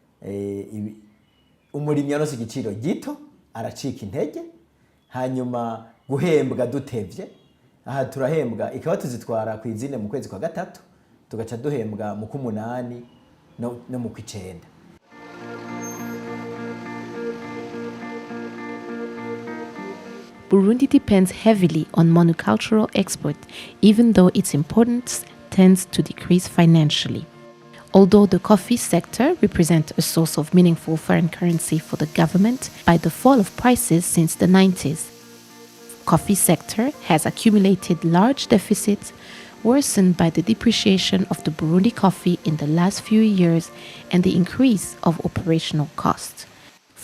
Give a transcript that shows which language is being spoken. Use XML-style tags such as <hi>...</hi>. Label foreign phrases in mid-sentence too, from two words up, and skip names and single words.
<rn>umurimyi aronse igiciro gito aracika intege hanyuma guhembwa dutevye aha turahembwa ikawa tuzitwara ku izine mu kwezi kwa gatatu tugaca duhembwa mu kumunani no mu kwicenda.</rn> <en>Burundi depends heavily on monocultural export, even though its importance tends to decrease financially. Although the coffee sector represents a source of meaningful foreign currency for the government by the fall of prices since the 90s, coffee sector has accumulated large deficits worsened by the depreciation of the Burundi coffee in the last few years and the increase of operational costs.</en>